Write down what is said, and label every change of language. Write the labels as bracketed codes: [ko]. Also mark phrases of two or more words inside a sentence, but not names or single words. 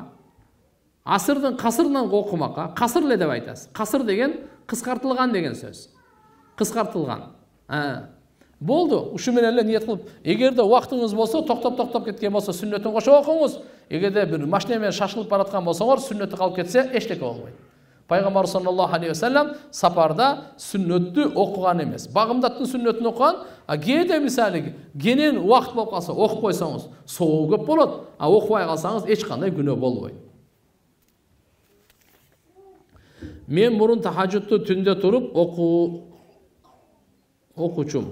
[ky] Асырдын касырынан окумакка, касыр эле деп айтасыз. Касыр деген кыскартылган деген сөз. Кыскартылган. Болду, ушу менен эле ниет кылып, эгерде убактыңыз болсо, токтоп кеткен болсо, сүннөтүн кошо окуңуз. Эгерде бир машина менен шашылып бараткан болсоңор, сүннөтү калып кетсе, эчтеке болбойт. Пайгамбар [ar] صلى الله عليه وسلم [ky] сапарда сүннөттү окуган эмес. Багымдаттын сүннөтүн окуган, кээде мисалы кенен убакыт болуп калса, окуп койсоңуз, соогу көп болот, окубай калсаңыз эч кандай күнөө болбойт. Мен мурун тахажжудту түндө туруп окучум.